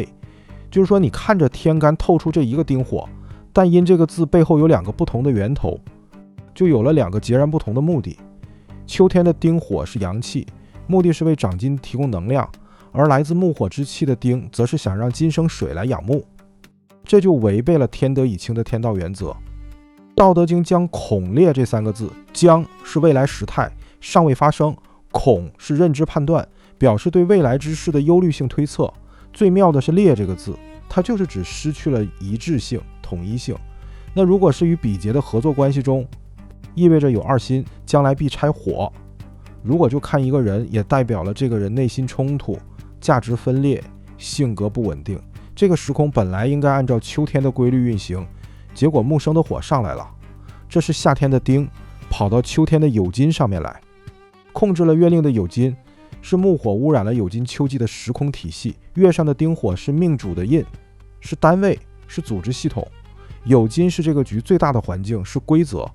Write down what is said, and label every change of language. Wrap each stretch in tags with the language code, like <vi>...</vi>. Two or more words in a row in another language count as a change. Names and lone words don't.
<zh>就是說你看着天干透出這一個丁火，但因這個字背後有2個不同的源頭，就有了2個截然不同的目的。秋天的丁火是陽氣，目的是為长金提供能量，而来自木火之气的丁則是想讓金生水來養木，這就違背了天德以清的天道原則。道德經將恐裂這3個字，將是未來时態，尚未發生，恐是認知判斷，表示對未来之事的憂慮性推測。最妙的是裂這個字，它就是指失去了一致性、統一性。那如果是與比劫的合作關係中，意味着有2心，將來必拆火。如果就看一個人，也代表了這個人內心衝突、價值分裂、性格不穩定。這個時空本來應該按照秋天的規律運行，結果木生的火上來了，這是夏天的丁跑到秋天的酉金上面來，控制了月令的酉金，是木火污染了酉金秋季的时空体系。月上的丁火是命主的印，是单位，是組織系統。酉金是這個局最大的環境，是規則。</zh>